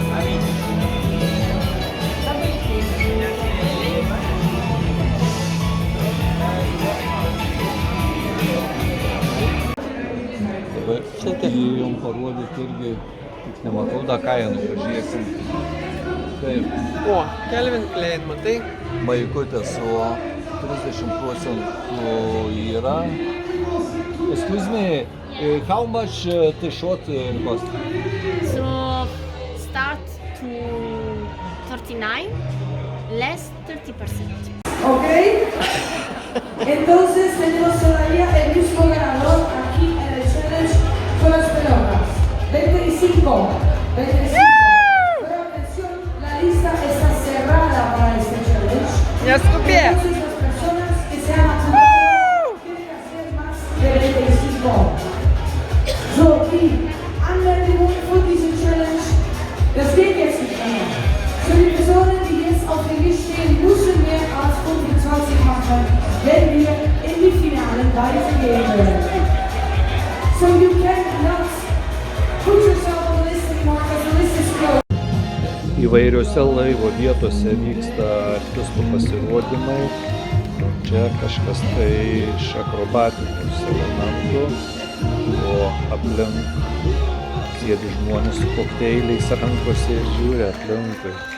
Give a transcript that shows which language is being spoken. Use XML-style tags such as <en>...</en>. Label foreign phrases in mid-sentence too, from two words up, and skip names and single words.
<lt>Dabar jum parodyti irgi, tik nematau, da kainų pažiūrėsim. Taip, O, Calvin Klein, matai? maikutė su 30% yra.</lt> <en>Excuse me, how much the short cost? So start to $169, less 30%.</en> <es>¿Ok? Entonces tenemos todavía el mismo ganador aquí en el challenge con las pelotas. 25. Pero atención, la lista está cerrada para este challenge. Я скупе. Entonces las personas que se han apuntado tienen que hacer más de 25.</es> <de>So, die Anmeldung für diesen Challenge, das geht jetzt nicht mehr. Für die Personen, die jetzt auf der Liste stehen, müssen mehr als 25 machen, wenn wir in die Finalen weitergehen wollen.</de> <en>So you cannot put yourself on the list anymore because the list is closed.</en> <lt>Įvairiose laivo vietose vyksta artistų pasirodymai. Čia kažkas tai iš akrobatinius elementų, o aplink sėdi žmonės su kokteiliais rankose ir žiūri aplinkui.</lt>